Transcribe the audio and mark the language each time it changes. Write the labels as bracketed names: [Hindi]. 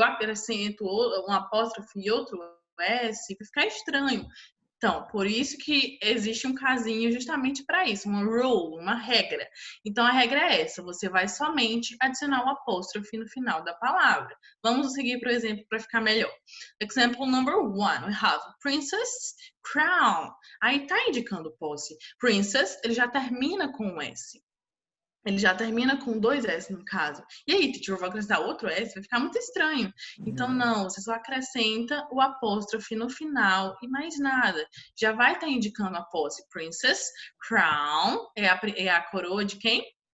[Portuguese] Eu acrescento um apóstrofe e outro S, vai ficar estranho. Então, por isso que existe um casinho justamente para isso, uma rule, uma regra. Então, a regra é essa, você vai somente adicionar o apóstrofe no final da palavra. Vamos seguir para o exemplo para ficar melhor. [English] Example number 1, we have princess crown. [Portuguese] Aí tá indicando posse. Princess, ele já termina com um S. Ele já termina com 2 S no caso. E aí, teacher, eu vou acrescentar outro S? Vai ficar muito estranho. Então, não, você só acrescenta o apóstrofe no final e mais nada. Já vai estar indicando a posse. Princess, crown, é a coroa de quem?